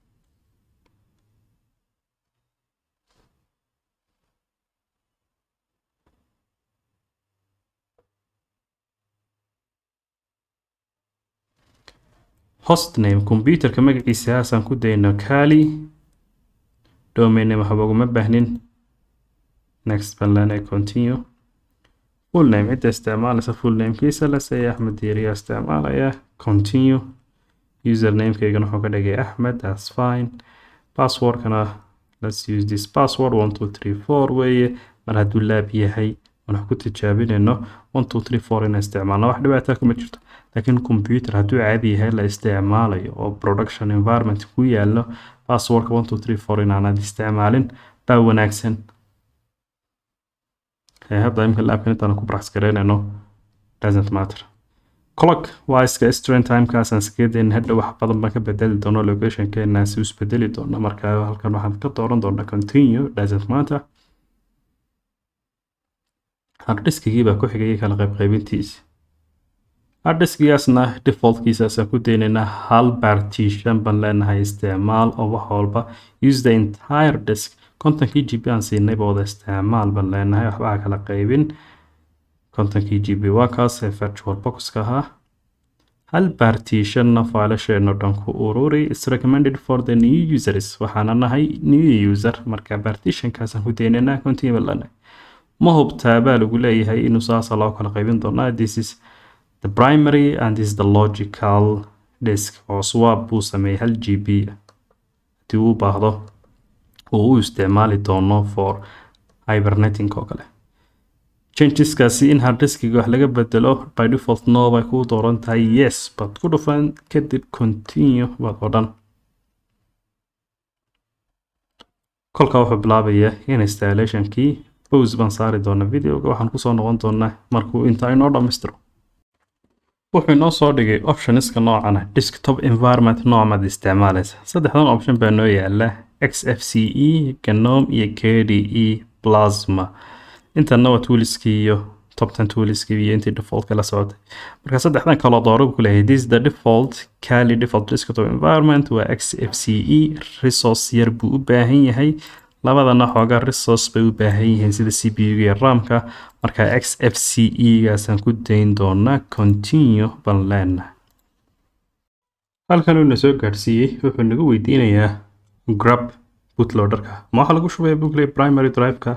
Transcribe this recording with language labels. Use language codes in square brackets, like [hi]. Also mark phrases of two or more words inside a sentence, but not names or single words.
[so] hostname computerka magaciisa haasaan ku dayno Kali [en] domain name [so] waxba uguma baahnin next baan leenahay [en] continue full name [so] cidda isticmaalaysa [en] full namekiisa [so] la say Axmed Diiriya isticmaalaya continue username-keygana wuxuu ka dhigay Axmed [en] that's fine [so] passwordkana [en] let's use this password [so] 1234 weeye mar hadduu laab yahay aan wax ku tijaabinayno 1234 in isticmaalno wax dhibaato kuma jirto laakiin computer hadduu caadi yahay la isticmaalayo oo [en] production environment [so] ku yaalo passwordka 1234 inaanad isticmaalin baa wanaagsan hadda imka laabkan intaan ku practice gareynayno [en] doesn't matter [so] clock waa iska stream time-kaas aan iskadeyn hadda wax badan baan ka bedeli doono location-keena si us bedeli doono marka halkan waxaan ka dooran doonaa continue [en] doesn't matter hard diskigii [so] baa ku xigay kala qaybintiisa hard diskigaasna default-kiisaasaan ku daynaynaa hal partition baan leenahay isticmaal oo wax walba [en] use the entire disk [so] 50 GB aan siinay baa wada isticmaal baan leenahay waxba kala qaybin 50 GB waa kaas [en] virtual box-ka [so] ahaa hal partitionna faylasheena dhan ku ururi [en] is recommended for the new users [so] waxaana nahay [en] new user [so] marka partition-kaasaan ku daynaynaa continue baan leenahay ma hubtaa baa lagu leeyahay inuu saasa loo kala qaybin doonaa [en] this is the primary and this is the logical [so] disk oo swap buu sameeyay 1 GB haddii uu baahdo oo uu isticmaali doono [en] for hibernating [so] oo kale changeskaasi in hard diskiga wax laga bedelo [en] by default [so] no bay ku dooran tahay [en] yes but [so] ku dhufan kadib continue baad odhan kolka wuxuu bilaabayaa in installation-kii pause baan saari doonaa videoga, waxaan kusoo noqon doonaa markuu intaa inoo dhammaystiro. wuxuu inoo soo dhigay optionska noocan ah [en] desktop environment [so] noocmaad isticmaalaysa. saddexdan option baa noo yaala XFCE, GNOME iyo KDE Plasma. intana waa toolskii iyo top 10 toolskii iyo intii default kala socotay. marka saddexdan kala dooro ku leeyahay [en] this is the default Kali default desktop environment [so] waa XFCE. resource yar buu u baahan yahay, labadana xoogaa resource bay u baahan yihiin sida CPU iyo RAM-ka. marka XFCE gaasaan ku dayn doonaa continue baan leenahay. halkan uu soo gaarsiiyey wuxuu nagu weydiinayaa grab bootloader-ka ma waxa lagu shubay Google [en] primary drive-ka.